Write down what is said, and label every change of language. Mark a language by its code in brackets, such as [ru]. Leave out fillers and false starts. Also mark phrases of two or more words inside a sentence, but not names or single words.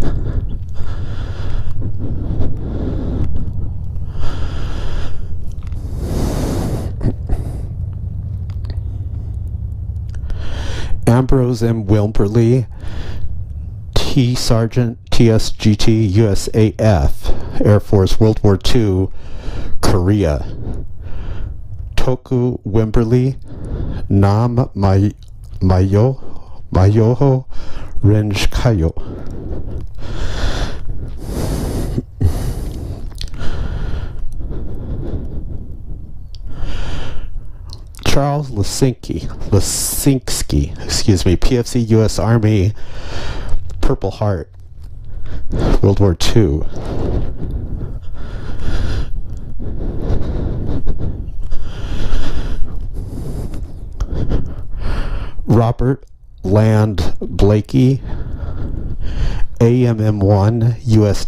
[en] Ambrose M. Wilberly, T. Sergeant, TSGT, USAF, Air Force, World War II, Korea. Toku Wimberly, [ja] Nam Mayoho Renjkayo. [en] Charles Lisinski, PFC, U.S. Army, Purple Heart, World War II. Robert Land Blakey, AMM-1, U.S.